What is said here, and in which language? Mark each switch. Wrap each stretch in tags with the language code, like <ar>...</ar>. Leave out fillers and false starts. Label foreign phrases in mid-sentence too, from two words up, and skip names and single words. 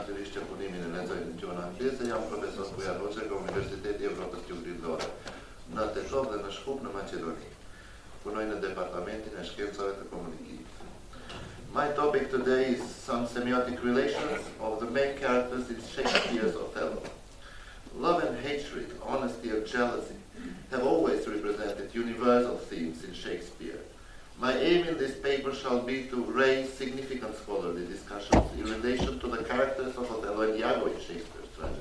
<sq>që punimin e lexoj në gjuhën angleze, jam profesor Gurakuqi nga Universiteti Evropës Juglindore, në Tetov dhe në Shkup në Maqedoni. Punoj në departamentin e shkencave të komunikimit.</sq> <en>My topic today is some semiotic relations of the main characters in Shakespeare's Othello. Love and hatred, honesty and jealousy have always represented universal themes in Shakespeare. My aim in this paper shall be to raise significant scholarly discussions in relation to the characters of Othello and Iago in Shakespeare's tragedy.</en>